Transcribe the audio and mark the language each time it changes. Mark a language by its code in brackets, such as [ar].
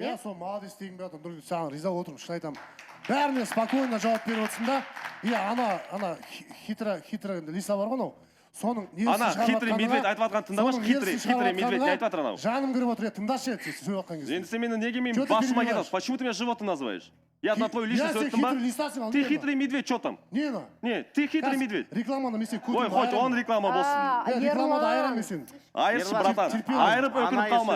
[kk] Иә, сол молодец деген бе Нұргүл, саған риза отырмын, шын айтамын. Бәріне спокойно жауап беріп отырсың да. Ана хитрый Лиса бар ғой анау. Соның несі ана хитрый медведь айтып жатқан тыңдамашы, хитрый медведь не айтып жатыр анау. Жаным кіріп отыр, тыңдашы сөйлеп жатқан кезде. Енді сен мені неге мен басыма кетасың? [ru] Почему ты меня животным называешь? Я на твою личность [kk] өттім ба? [ru] Ты хитрый медведь, что там? Не, ты хитрый медведь. [kk] Рекламаны мен сен көтіп Ой, хоть он реклама болсын. Рекламада айырам мен сен. Айыршы, братан, айырып өкініп қалма.